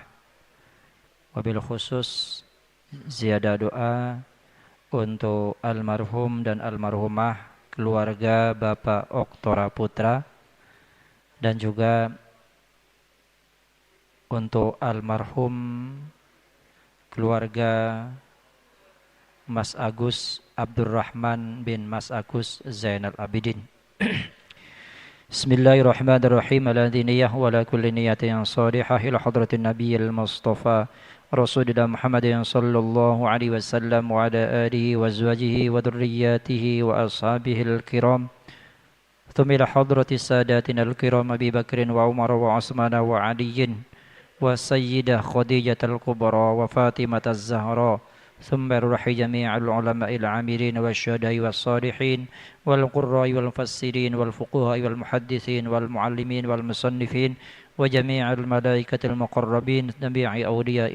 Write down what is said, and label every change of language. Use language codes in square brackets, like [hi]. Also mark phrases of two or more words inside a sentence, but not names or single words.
[ar] وبالخصوص [id] ziyadah doa untuk almarhum dan almarhumah keluarga Bapak Oktora Putra, dan juga untuk almarhum keluarga Mas Agus Abdurrahman bin Mas Agus Zainal Abidin. [ar] بسم الله الرحمن الرحيم على دينية وعلى كل نية صالحة إلى حضرة النبي المصطفى رسول الله محمد صلى الله عليه وسلم وعلى آله وأزواجه وذرياته وأصحابه الكرام. ثم إلى حضرة سادتنا الكرام أبي بكر وعمر وعثمان وعلي وسيدة خديجة الكبرى وفاطمة الزهراء. ثم روح جميع العلماء العاملين والشهداء والصالحين والقراء والمفسرين والفقهاء والمحدثين والمعلمين والمصنفين وجميع الملائكة المقربين جميع أولياء